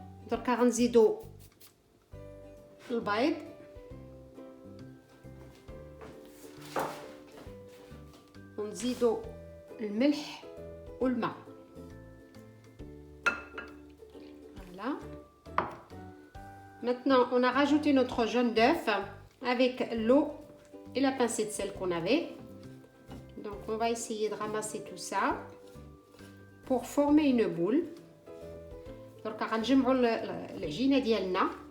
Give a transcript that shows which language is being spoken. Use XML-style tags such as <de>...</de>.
<ar>دركا غنزيدوا البيض ونزيدوا الملح والماء.</ar> <fr>Voilà. Maintenant, on a rajouté notre jaune d'œuf avec l'eau et la pincée de sel qu'on avait. Donc, on va essayer de ramasser tout ça pour former une boule. Donc,</fr> <ar>غنجمعوا العجينة ديالنا.</ar>